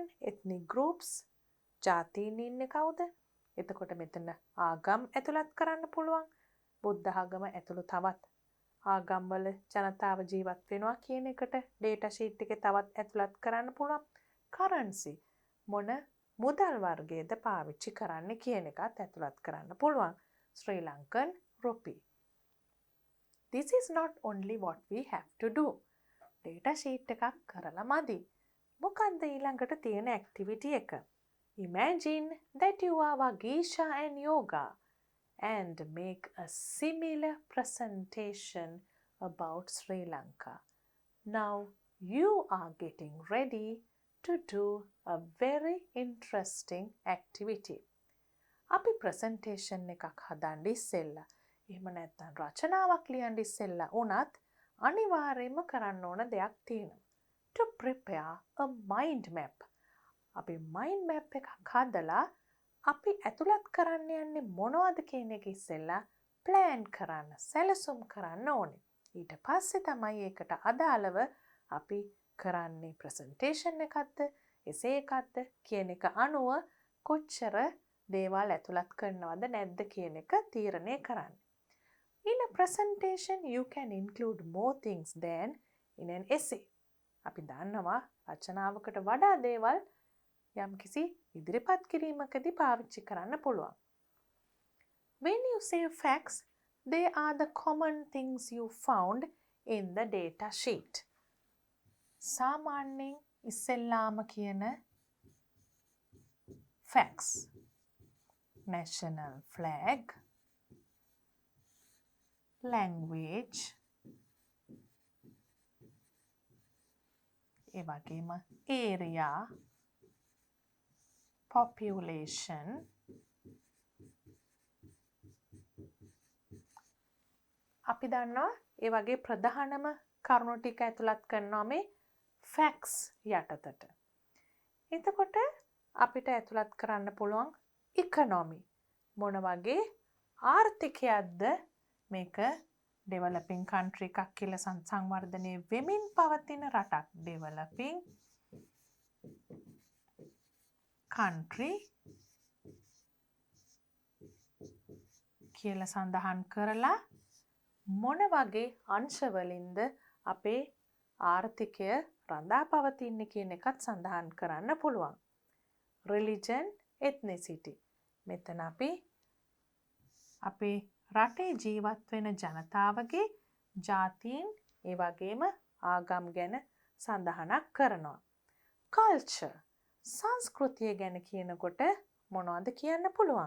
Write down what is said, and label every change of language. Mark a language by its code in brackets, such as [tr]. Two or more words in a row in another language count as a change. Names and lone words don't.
[en] Ethnic groups [si] ජාතීන් ඉන්නේ කවුද? එතකොට මෙතන ආගම් ඇතුළත් කරන්න පුළුවන්. බුද්ධ ආගම ඇතුළු තවත් ආගම්වල ජනතාව ජීවත් වෙනවා කියන එකට [en] data sheet [si] එකේ තවත් ඇතුළත් කරන්න පුළුවන්. currency මොන මුදල් වර්ගයේද පාවිච්චි කරන්න කියන එකත් ඇතුළත් කරන්න පුළුවන්. [en] Sri Lankan rupee. This is not only what we have to do. data sheet [si] එකක් කරලා මදි. මොකක්ද ඊළඟට තියෙන activity එක? [en] Imagine that you are Vagisha and Yoga and make a similar presentation about Sri Lanka. Now you are getting ready to do a very interesting activity. [si] අපි presentation එකක් හදන්න ඉස්සෙල්ලා එහෙම නැත්නම් රචනාවක් ලියන්න ඉස්සෙල්ලා උනත් අනිවාර්යයෙන්ම කරන්න ඕන දෙයක් තියෙනවා. [en] To prepare a mind map. [si] අපි [en] mind map [si] එකක් හදලා අපි ඇතුළත් කරන්න යන්නේ මොනවද කියන එක ඉස්සෙල්ලා plan කරන්න, සැලසුම් කරන්න ඕනේ. ඊට පස්සේ තමයි ඒකට අදාළව අපි කරන්නේ presentation එකක්ද, essay එකක්ද කියන එක අනුව කොච්චර දේවල් ඇතුළත් කරනවද නැද්ද කියන එක තීරණය කරන්න. [en] In a presentation you can include more things than in an essay. [si] අපි දන්නවා රචනාවකට වඩා දේවල් යම්කිසි ඉදිරිපත් කිරීමකදී පාවිච්චි කරන්න පුළුවන්. [en] When you say facts, they are the common things you found in the data sheet. [si] සාමාන්‍යයෙන් ඉස්සෙල්ලාම කියන facts. [en] National flag, language, [si] ඒ වගේම area, population, අපි දන්නවා ඒ වගේ ප්‍රධානම කරුණු ටික ඇතුළත් කරනවා මේ facts යටතට. එතකොට අපිට ඇතුළත් කරන්න පුළුවන් economy. මොන වගේ ආර්ථිකයක්ද මේක [en] developing country [si] එකක් කියලා සංවර්ධනය වෙමින් පවතින රටක්. [en] developing country [si] කියලා සඳහන් කරලා මොන වගේ අංශවලින්ද අපේ ආර්ථිකය රඳා පවතින්නේ කියන එකත් සඳහන් කරන්න පුළුවන්. [en] religion, ethnicity. [si] මෙතන අපි අපේ රටේ ජීවත් වෙන ජනතාවගේ ජාතීන් ඒ වගේම ආගම් ගැන සඳහනක් කරනවා. culture, සංස්කෘතිය ගැන කියනකොට මොනවද කියන්න පුළුවන්?